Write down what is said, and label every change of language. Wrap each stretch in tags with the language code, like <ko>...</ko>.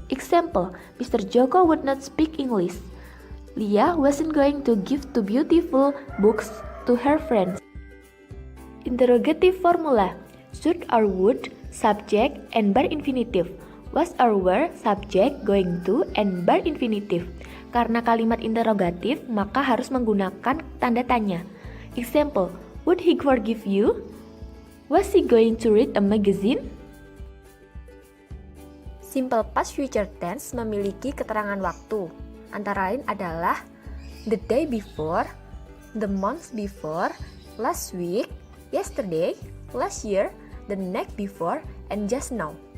<en>Example, Mr. Joko would not speak English. Leah wasn't going to give two beautiful books to her friends. Interrogative formula. Should or would, subject, and bar infinitive. Was or were, subject, going to, and bar infinitive.</en> <id>Karena kalimat interrogatif, maka harus menggunakan tanda tanya.</id> <en>Example, would he forgive you? Was he going to read a magazine?</en> <id>Simple past future tense memiliki keterangan waktu. Antara lain adalah</id> <en>the day before, the month before, last week, yesterday, last year, the night before, and just now.</en>